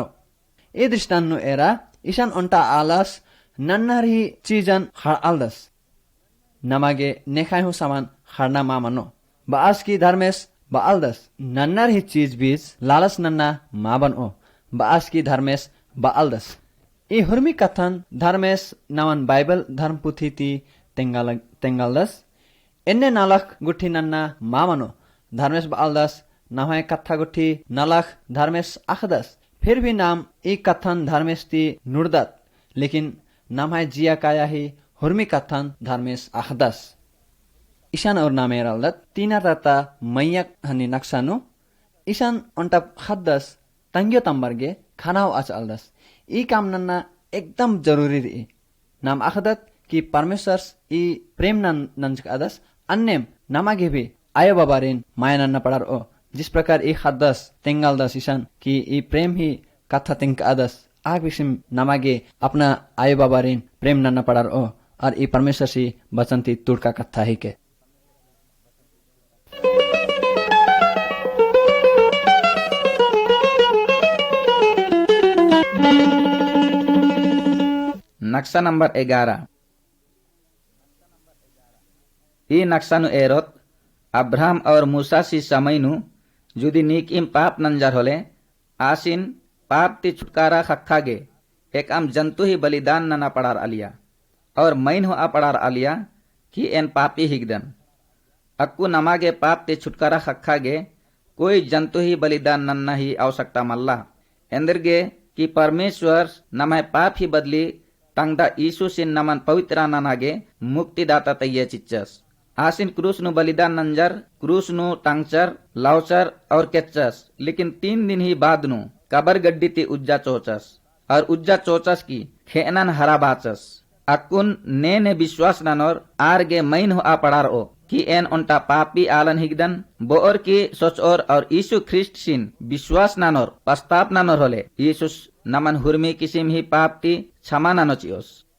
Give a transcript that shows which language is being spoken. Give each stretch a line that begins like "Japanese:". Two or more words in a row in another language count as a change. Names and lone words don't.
Kurukh: ई दृष्टांत नु एरा ईशान उन्टा आलस नन्नर ही चीजन हड़ालदस नमागे नेखायु सामान खरना मा मनो। बास की धर्मेश बालदस नन्नर ही चीज बीज लालस नन्ना मा बनो। बास की धर्मेश बालदस ई हुर्मी कथन धर्मेश नवन बाइबल धर्म पुथी ती तेंगालदस इन्ने नलख गुठी नन्ना मा मनो। धर्मेश बालदस नहाय कथा गुठी नलख धर्मेश अखदस। फिर भी नाम ई कथन धर्मेश ती नुड़दत लेकिन नमाय जिया काया ही हुर्मी कथन धर्मेश अखदस। ईशान और नामे रालदत तीना तता मैयक हनी नक्सानु ईशान उन्टा खद्दस तंग्यो तंबरगे खानाव अचलदस। ई काम नन्ना एकदम जरूरी रही। नाम अखदत कि परमेश्वर ई प्रेम नंजक अदस अन्नेम नमागे भी आयो बाबारिन माया नन्ना पड़ार ओ।
Hindi: जिस प्रकार
Kurukh: ई खद्दस तेंगालदस ईशान कि ई प्रेम ही कथा तिंक अदस आग विषम नमागे अपना आयो बाबारिन प्रेम नन्ना पड़ार ओ और ई परमेश्वर सी बचंती तुड़का कथा ही के। नक्शा नंबर 11। ई नक्शा नु एरोत अब्राहम और मूसा सी समय नु जुदी नीकिम पाप नंजर होले आसिन पाप ती छुटकारा खक्खागे एक आम जंतु ही बलिदान नना पड़ार आलिया और मैन हो आ पड़ार आलिया कि एन पापी हिगदन अक्कू नमागे पाप ती छुटकारा खक्खागे कोई जंतु ही बलिदान नन्ना ही आवश्यकता मल्ला एंदरगे कि परमेश्वर नमाय पाप ही बदली तंगदा यीशु सिन नमन पवित्र नानागे मुक्तिदाता तैये चिच्चस आसिन क्रूस नु बलिदान नंजर क्रूस नु टांगचर लाउचर और केच्चस लेकिन 3 दिन ही बाद नु कबर गड्डी ती उज्जा चोचस और उज्जा चोचस की खेनन हरा बाचस अकुन ने विश्वास ननोर आरगे मैन हो आ पड़ार ओ कि एन उन्टा पापी आलन हिगदन बोर की सोच और यीशु ख्रिस्ट सिन विश्वास ननोर पस्ताप ननोर होले यीशु नमन हुर्मी किसिम ही पाप ती क्षमा ननोचियोस।